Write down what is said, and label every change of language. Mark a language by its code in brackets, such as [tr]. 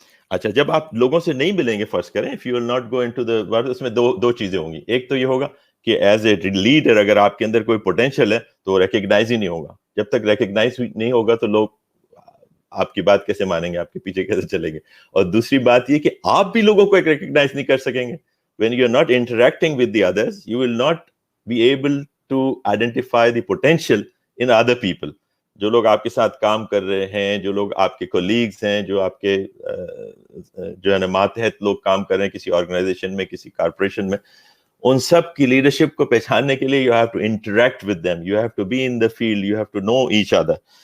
[ur] اچھا، جب آپ لوگوں سے نہیں ملیں گے، فرض کریں [en] if you will not go into the world، [ur] اس میں دو چیزیں ہوں گی. ایک تو یہ ہوگا کہ [en] as a leader [ur] اگر آپ کے اندر کوئی پوٹینشیل ہے تو ریکگنائز ہی نہیں ہوگا. جب تک ریکگنائز نہیں ہوگا تو لوگ آپ کی بات کیسے مانیں گے، آپ کے پیچھے کیسے چلیں گے. اور دوسری بات یہ کہ آپ بھی لوگوں کو ریکگنائز نہیں کر سکیں گے. [en] when you are not interacting with the others, you will not be able to identify the potential in other people. [ur] جو لوگ آپ کے ساتھ کام کر رہے ہیں، جو لوگ آپ کے کولیگز ہیں، جو آپ کے جو ہے نا ماتحت لوگ کام کر رہے ہیں کسی آرگنائزیشن میں، کسی کارپوریشن میں، ان سب کی لیڈرشپ کو پہچاننے کے لیے [en] You have to interact with them, you have to be in the field, you have to know each other.